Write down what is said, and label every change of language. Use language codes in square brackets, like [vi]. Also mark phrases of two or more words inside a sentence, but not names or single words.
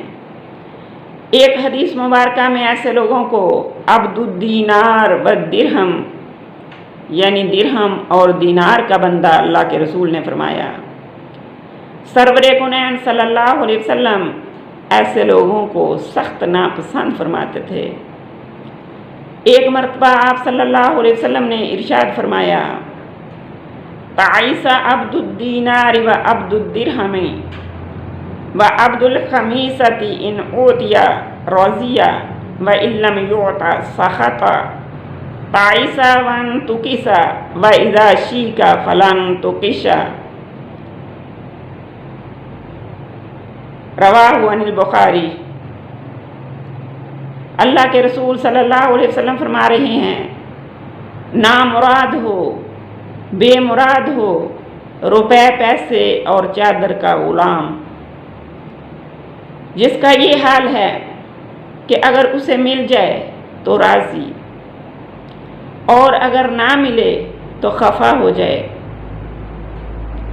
[ur] ایک حدیث مبارکہ میں ایسے لوگوں کو [ar] عبد الدینار والدرہم، [ur] یعنی درہم اور دینار کا بندہ اللہ کے رسول نے فرمایا۔ سرور کونین صلی اللہ علیہ وسلم ایسے لوگوں کو سخت ناپسند فرماتے تھے۔ ایک مرتبہ آپ صلی اللہ علیہ وسلم نے ارشاد فرمایا، [ar] تعیس عبد الدینار و عبد الدرہم و عبد الخمیسۃ ان اوتیا رضیا و ان لم یعط سخط، تعیس وان تکس و اذا شیک فلن تکش، رواہ عن البخاری۔ [ur] اللہ کے رسول صلی اللہ علیہ وسلم فرما رہے ہیں، نامراد ہو، بے مراد ہو روپے پیسے اور چادر کا غلام، جس کا یہ حال ہے کہ اگر اسے مل جائے تو راضی اور اگر نہ ملے تو خفا ہو جائے۔